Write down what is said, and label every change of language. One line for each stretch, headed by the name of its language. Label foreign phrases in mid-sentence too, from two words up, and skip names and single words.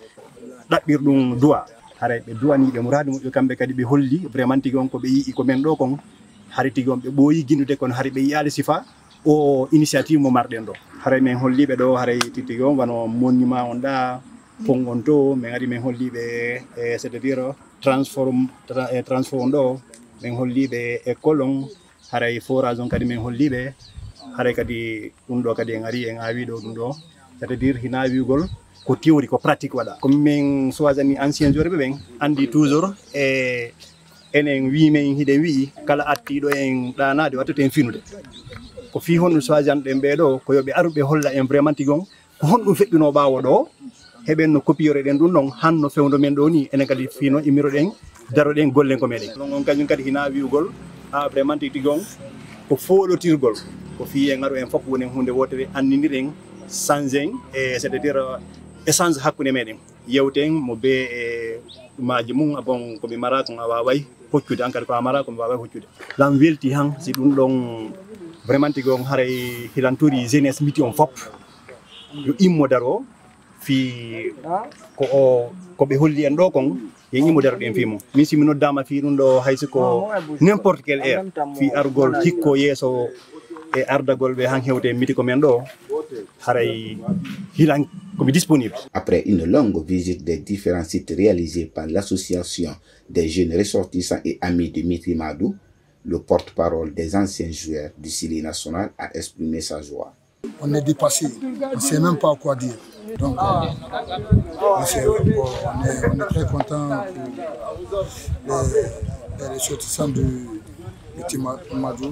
Fula: ɗaɓɓirɗum duwa haray ɓe duwaniɓe muradu moƴƴo kamɓe kadi ɓe holli vraiment tigi on ko ɓe yii ko men ɗo kon hari tigi on ɓe ɓooyi guindude kono hari ɓe yiyaali sifa o initiative mo marɗen ɗo haray min holliɓe ɗo haray tigi on wano monument on ɗa pont on to min ari min holliɓe
French: c'est à dire transforme
Fula: on ɗo min holliɓe école on haray forage on kadi min holliɓe haray kadi ɗum ɗo kadi en ari en awi ɗo ɗum ɗo
French: c'est à dire
Fula: hina wiugol ko théorie ko pratique waɗa comme min soisani
French: ancien joueur
Fula: ɓe ɓen andi toujours e enen wimen hiɗen wi'i kala attiɗo en ɗanade wattete en finude ko fi honɗum soisanɗen ɓeɗo ko yoɓe aruɓe holla en vraiment tigi on ko honɗum feƴƴuno ɓawo ɗo heɓen no copiore ɗen ɗum ɗon hanno fewdo men ɗo ni enen kadi fino immiroɗen daroɗen gollen ko meɗen ɗon on kañum kadi hina wiugol ha vraiment tigi on ko foɗotirgol ko fi en aru en fof wonen hunde wotere andiniren sangen e
French: c'est à dire échange
Fula: hakkude meɗen yewten mo be e ɗumaji mum bon komi mara kon a waway hoccude an kadi ko a mara komi waway hoccude lam welti han si ɗum ɗon vraiment tigi on haray hilantori jeunesse miti on fop yo immo daro fi ko ɓe holli en ɗo kon yen immo daro ɗen fimo min simi noddama fi ɗum ɗo haysi ko
French: n'importe quelle heure
Fula: fi argol hikko yeeso e ardagol ɓe han hewte miti ko men ɗo haray hilan komi disponible.
French: Après une longue visite des différents sites réalisés par l'association des jeunes ressortissants et amis de Miti Madou, le porte-parole des anciens joueurs du Syli national a exprimé sa joie. On est dépassé, on ne sait même pas quoi dire. Donc, on est très content pour les ressortissants de Miti Madou.